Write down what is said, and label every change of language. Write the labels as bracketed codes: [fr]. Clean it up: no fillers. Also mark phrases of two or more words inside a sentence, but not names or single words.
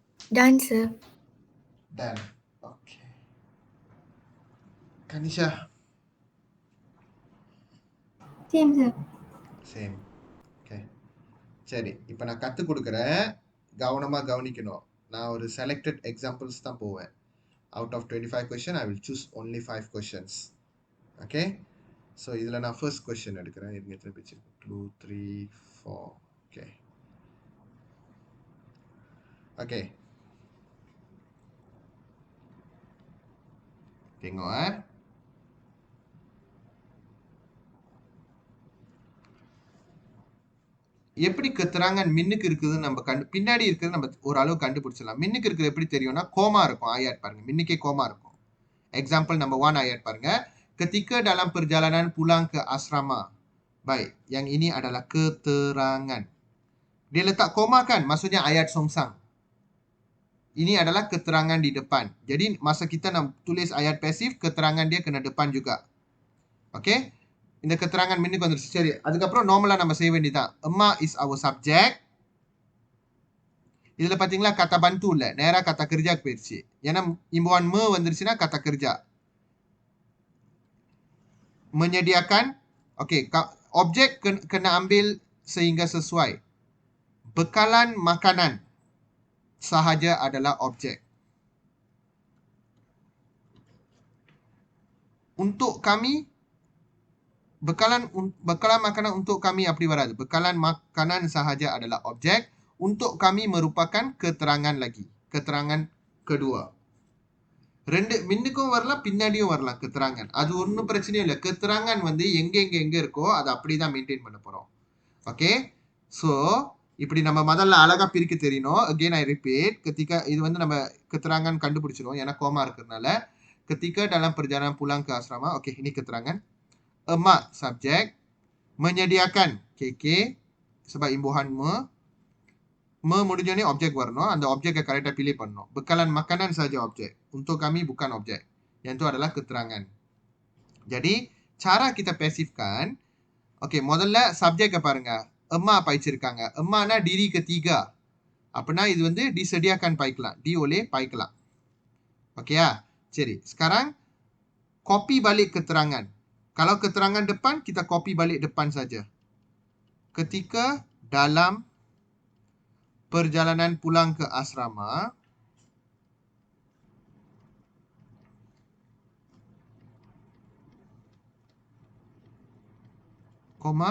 [en] Done, sir. Done. Okay. Kanisha. Same, sir. Same. Okay. [ta] சரி இப்போ நான் கற்றுக் கொடுக்குறேன், கவனமாக கவனிக்கணும். நான் ஒரு [en] selected examples [ta] தான் போவேன். [en] Out of 25 question, I will choose only 5 questions. [ta] Okay. ஸோ இதில் நான் [en] first question [ta] எடுக்கிறேன். இருங்க, எத்தனை பேச்சு? [en] 2, 3, 4. Okay. Okay. [ta] Tengok எப்படி keterangan மின்னுக்கு இருக்குதுன்னு நம்ம பின்னாடி இருக்கிறது நம்ம ஓரளவு கண்டுபிடிச்சிடலாம். மின்னுக்கு இருக்கிறது எப்படி தெரியும்னா கோமா இருக்கும். ஆயாட் பாருங்க, மின்னுக்கே கோமா இருக்கும். [en] Example number 1 ayat பாருங்க. [ms] Ketika dalam perjalanan pulang ke asrama. Baik, yang ini adalah keterangan. Dia letak koma kan, maksudnya ayat songsang. Ini adalah keterangan di depan. Jadi masa kita nak tulis ayat pasif, keterangan dia kena depan juga. [ta] Okay? இந்த keterangan மின்னுக்கு வந்துருச்சு. சரி, அதுக்கப்புறம் நார்மலா நம்ம செய்ய வேண்டியதுதான். [en] Emma is our subject. [ta] இதுல பாத்தீங்களா [ms] kata bantu [ta] இல்ல, நேரா [ms] kata kerja [ta] போயிருச்சு. ஏன்னா இம்புவான் me வந்துருச்சுன்னா [ms] kata kerja. Menyediakan, okey, objek kena ambil sehingga sesuai. Bekalan makanan sahaja adalah objek. Untuk kami, bekalan makanan untuk kami [ta] அப்படி வராது. [ms] Bekalan makanan sahaja adalah objek. Untuk kami merupakan keterangan lagi. Keterangan kedua. [ta] ரெண்டு மின்னுக்கும் வரலாம், பின்னாடியும் வரலாம் keterangan. அது ஒன்றும் பிரச்சனையும் இல்லை. keterangan வந்து எங்க இருக்கோ அதை அப்படிதான் மெயின்டைன் பண்ண போறோம். ஓகே, ஸோ இப்படி நம்ம முதல்ல அழகா பிரிக்க தெரியணும். [en] again I repeat, [ta] ketika இது வந்து நம்ம keterangan கண்டுபிடிச்சிடும் ஏன்னா கோமா இருக்கிறதுனால. [ms] ketika dalam perjalanan pulang ke asrama, okey, ini keterangan. Emak subjek, menyediakan KK sebab imbuhan முடிஞ்சோடனே objek வரணும். [ta] அந்த objekை கரெக்டாக pilih பண்ணணும். [ms] Bekalan makanan saja objek. Untuk kami bukan objek. Yang itu adalah keterangan. Jadi cara kita pasifkan, okey, [ta] முதல்ல subjek பாருங்க. Emma பாய்ச்சிருக்காங்க. Emma-னா [ms] diri ketiga. [ta] அப்படின்னா இது வந்து disediakan பாய்க்கலாம். [ms] Di oleh [ta] பாய்க்கலாம். Okey ya? [ms] சரி, sekarang copy balik keterangan. Kalau keterangan depan, kita copy balik depan saja. Ketika dalam perjalanan pulang ke asrama, koma.